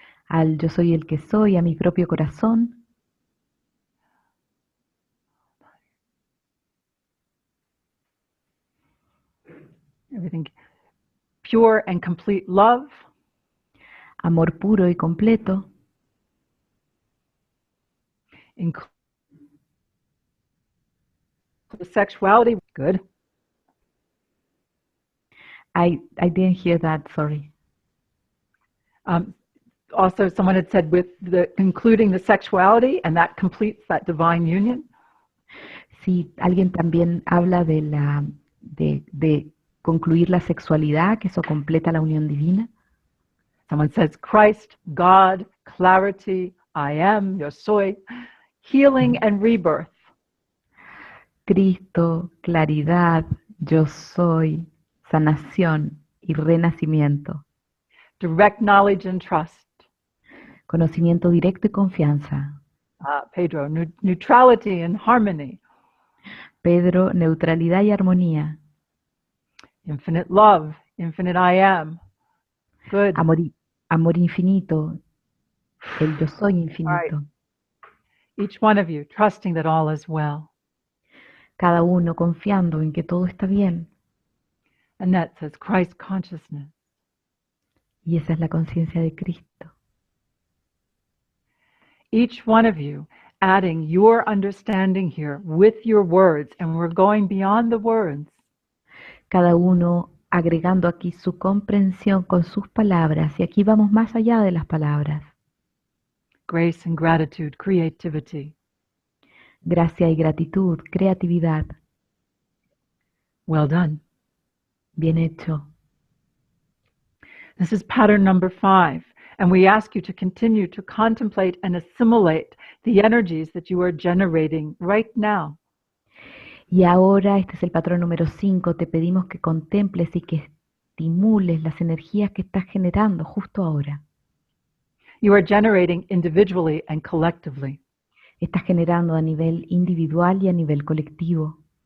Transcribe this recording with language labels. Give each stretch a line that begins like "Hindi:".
Spanish: Al yo soy el que soy, a mi propio corazón.
English: Everything. Pure and complete love.
Spanish: Amor puro y completo.
English: Include sexuality. Good. I didn't hear that, sorry. Also, someone had said with the including the sexuality, and that completes that divine union.
Spanish: Sí, alguien también habla de concluir la sexualidad, que eso completa la unión divina.
English: Someone says Christ, God, clarity, I am,
Spanish: yo soy,
English: healing and rebirth.
Spanish: Cristo, claridad, yo soy, sanación y renacimiento.
English: Direct knowledge and trust.
Spanish: Conocimiento directo y confianza.
English: Pedro, neutrality and harmony.
Spanish: Pedro, neutralidad y armonía.
English: Infinite love, infinite I am. Good.
Spanish: Amor, amor infinito, el yo soy
English: All right.
Spanish: infinito.
English: Each one of you trusting that all is well.
Spanish: Cada uno confiando en que todo está bien.
English: Annette says Christ consciousness.
Spanish: Y esa es la conciencia de Cristo.
English: Each one of you adding your understanding here with your words, and we're going beyond the words.
Spanish: Cada uno agregando aquí su comprensión con sus palabras. Y aquí vamos más allá de las palabras.
English: Grace and gratitude, creativity.
Spanish: Gracia y gratitud, creatividad.
English: Well done.
Spanish: Bien hecho.
English: This is pattern number 5, and we ask you to continue to contemplate and assimilate the energies that you are generating right now.
Spanish: Y ahora, este es el patrón número 5, te pedimos que contemples y que estimules las energías que estás generando justo ahora.
English: You are generating individually and collectively.
Spanish: Estás generando a nivel individual y a nivel colectivo.